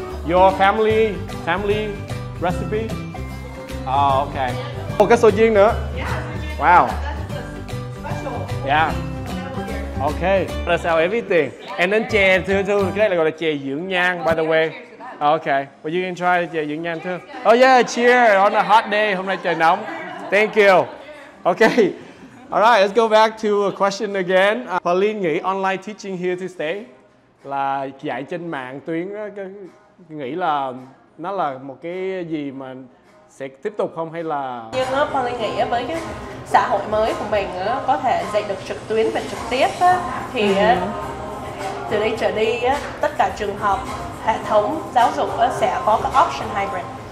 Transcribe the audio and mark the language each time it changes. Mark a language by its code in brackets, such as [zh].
[en] Your family recipe? Ok. [vi] Một cái sôi chiên nữa. [en] Wow. Yeah. Ok. That's how everything. And then [vi] chè thưa, cái này là gọi là chè dưỡng nhan, [en] by the way. Okay, well you can try chè dưỡng nhan too. Oh yeah, cheers on a hot day. [vi] Hôm nay trời nóng. [en] Thank you. Okay. Alright, let's go back to a question again. [vi] Pauline nghĩ [en] online teaching here to stay, [vi] là dạy trên mạng tuyến, nghĩ là nó là một cái gì mà sẽ tiếp tục không, hay là... Nhưng Pauline nghĩ với cái xã hội mới của mình có thể dạy được trực tuyến và trực tiếp thì từ đây trở đi tất cả trường học, hệ thống giáo dục sẽ có cái option hybrid.